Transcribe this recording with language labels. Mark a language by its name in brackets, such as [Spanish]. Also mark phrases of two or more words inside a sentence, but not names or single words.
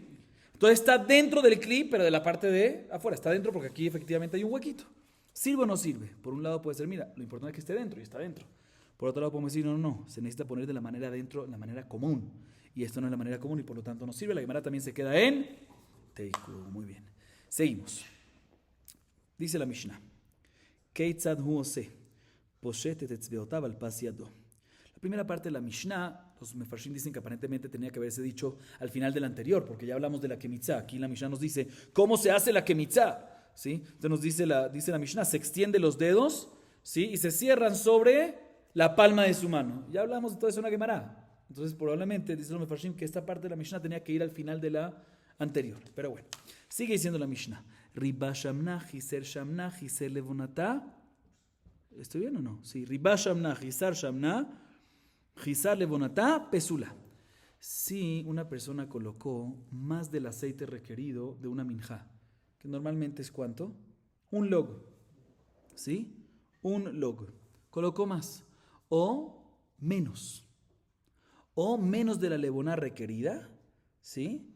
[Spanish] Entonces está dentro del clip, pero de la parte de afuera, está dentro porque aquí efectivamente hay un huequito. ¿Sirve o no sirve? Por un lado puede ser, mira, lo importante es que esté dentro y está dentro. Por otro lado podemos decir, no, se necesita poner de la manera adentro, la manera común. Y esto no es la manera común y por lo tanto no sirve. La Gemara también se queda en teiku. Muy bien. Seguimos. Dice la Mishnah. [Hebrew] כיצד הוא עושה, פושט את אצבעותיו על פס ידו. [Spanish] La primera parte de la Mishnah, los mefarshim dicen que aparentemente tenía que haberse dicho al final del anterior, porque ya hablamos de la kemitzá. Aquí la Mishnah nos dice, ¿cómo se hace la kemitzá? ¿Sí? Entonces nos dice la Mishnah, se extiende los dedos, ¿sí? Y se cierran sobre la palma de su mano. Ya hablamos de todo eso en la Gemara. Entonces probablemente, dice los mefarshim, que esta parte de la Mishnah tenía que ir al final de la anterior. Pero bueno, sigue diciendo la Mishnah. [Hebrew] ריבה שמנה, חיסר שמנה, חיסר לבונתה. [Spanish] ¿Estoy bien o no? Sí. [Hebrew] ריבה שמנה, חיסר שמנה, חיסר לבונתה, פסולה. [Spanish] Si una persona colocó más del aceite requerido de una minjá, que normalmente es ¿cuánto? Un log. ¿Sí? Un log. Colocó más. O menos de la levoná requerida, ¿sí?